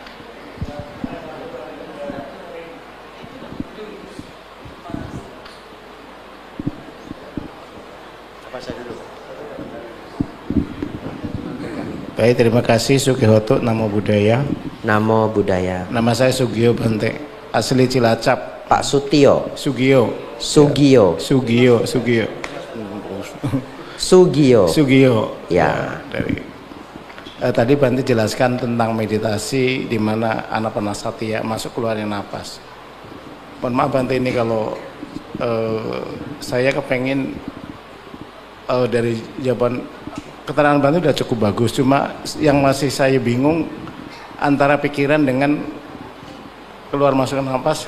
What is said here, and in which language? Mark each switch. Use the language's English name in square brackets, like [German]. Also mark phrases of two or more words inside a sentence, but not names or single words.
[Indonesian] Baik, terima kasih Sugihoto, [Pali] Namo Buddhaya. Namo Buddhaya. [Indonesian] Nama saya Sugio Bante, asli Cilacap. Pak Sutio. Sugio. Sugio. Sugio. Sugio. Sugio. Sugio. Ya. Dari tadi Bante jelaskan tentang meditasi di mana anapanasati, masuk keluarnya napas. Mohon maaf Bante, ini kalau saya kepengen dari jawaban keterangan Bante udah cukup bagus, cuma yang masih saya bingung antara pikiran dengan keluar masuk napas.